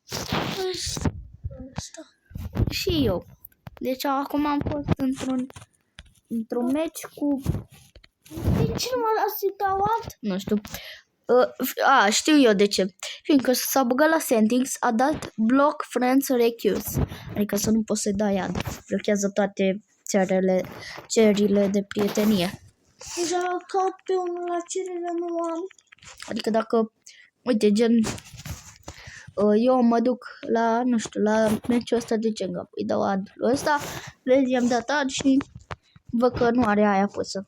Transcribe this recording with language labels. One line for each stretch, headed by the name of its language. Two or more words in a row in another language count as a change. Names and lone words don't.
Romanian: Și eu. Deci acum am fost într-un meci cu... De ce nu mă las să dau alt? Nu știu. Știu eu de ce. Fiindcă s-a băgat la settings, a dat
English: block friends recuse.
Romanian: Adică să nu poți să-i dai ad. Blochează toate cererile de prietenie. Deja caut pe unul la cerere, nu am. Adică dacă, uite, gen, eu mă duc la, nu știu, la meciul ăsta de Jenga, îi dau ad ăsta, vezi, i-am dat ad și văd că nu are aia pusă.